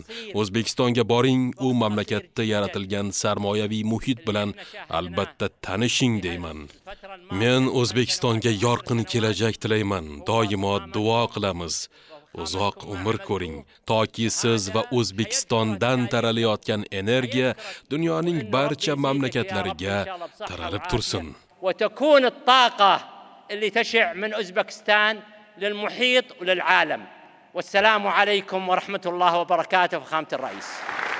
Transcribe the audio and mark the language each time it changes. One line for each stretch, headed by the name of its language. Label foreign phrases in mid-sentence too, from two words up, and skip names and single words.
Uzbek: O'zbekistonga boring, u mamlakatda yaratilgan sarmoyaviy muhit bilan albatta tanishing deyman. Men O'zbekistonga yorqin kelajak tilayman. Doimo duo qilamiz. Uzoq umr ko'ring, toki siz va O'zbekistondan taralayotgan energiya dunyoning barcha mamlakatlariga taralib tursin.
Arabic: وتكون الطاقة اللي تشع من أوزبكستان للمحيط وللعالم. والسلام عليكم ورحمة الله وبركاته. فخامة الرئيس.